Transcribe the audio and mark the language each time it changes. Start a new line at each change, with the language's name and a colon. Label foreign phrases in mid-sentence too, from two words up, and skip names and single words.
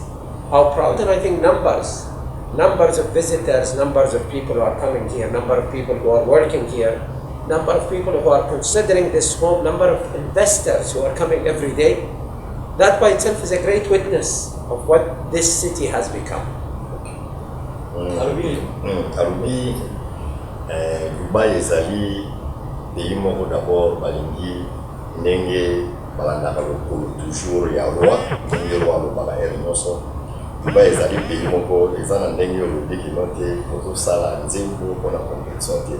English: How proud, and I think numbers of visitors, numbers of people who are coming here, number of people who are working here, number of people who are considering this home, number of investors who are coming every day. That by itself is a great witness of what this city has become.
Lingala: Alobi, Dubaï ezali pays moko d'abord balingi ndenge balandaka lokolo toujours ya roi ndenge roi alobaka ere nyonso. Dubaï ezali pays moko eza na ndenge olobiki no te kozosala nzembo mpona compétition te.